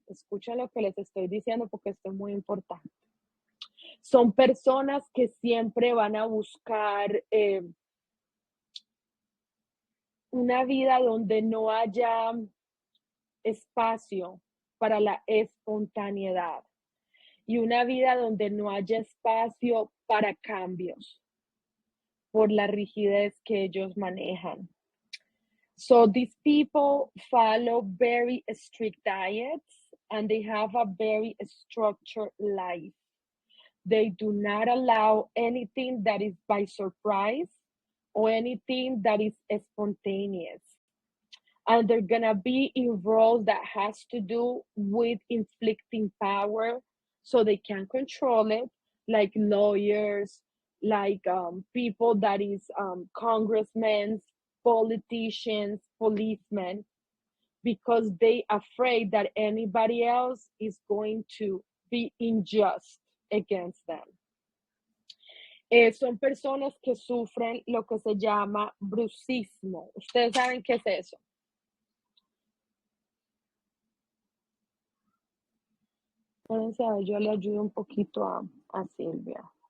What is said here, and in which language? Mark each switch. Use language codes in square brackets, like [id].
[es] Escucha lo que les estoy diciendo porque esto es muy importante. Son personas que siempre van a buscar una vida donde no haya espacio para la espontaneidad y una vida donde no haya espacio para cambios por la rigidez que ellos manejan. [en] So these people follow very strict diets and they have a very structured life. They do not allow anything that is by surprise or anything that is spontaneous. And they're gonna be in roles that has to do with inflicting power so they can control it, like lawyers, like people that is congressmen, politicians, policemen, because they afraid that anybody else is going to be unjust against them. [es] Son personas que sufren lo que se llama bruxismo. ¿Ustedes saben qué es eso? Espérense, a ver, yo le ayudo un poquito a Silvia.